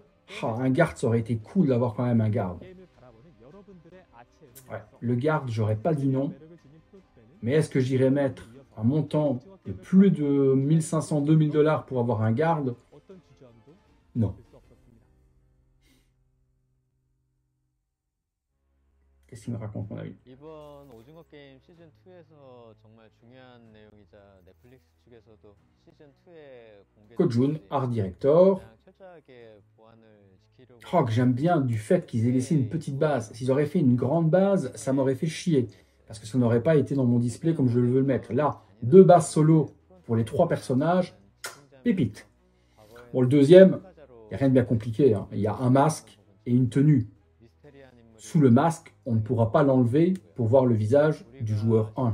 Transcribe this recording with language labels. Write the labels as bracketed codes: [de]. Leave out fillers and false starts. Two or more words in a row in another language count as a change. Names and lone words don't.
[fr] Un garde, ça aurait été cool d'avoir quand même un garde. Ouais, le garde, j'aurais pas dit non. Mais est-ce que j'irais mettre un montant de plus de 1500-2000 $ pour avoir un garde? Non. Qu'est-ce qu'il me raconte, mon ami? [ko] 이번 오징어 게임 시즌 2에서 정말 중요한 내용이자 넷플릭스 측에서도 시즌 2의 공개 Ko Jun, 전까지 [en] art director. [ko] 가장 철저하게 보안을 지키려고 [fr] Oh, que j'aime bien du fait qu'ils aient laissé une petite base. S'ils auraient fait une grande base, ça m'aurait fait chier. Parce que ça n'aurait pas été dans mon display comme je veux le mettre. Là, 2 bases solo pour les 3 personnages, pépite. Bon, le deuxième, il n'y a rien de bien compliqué, hein. Il y a un masque et une tenue. Sous le masque, on ne pourra pas l'enlever pour voir le visage du joueur 1.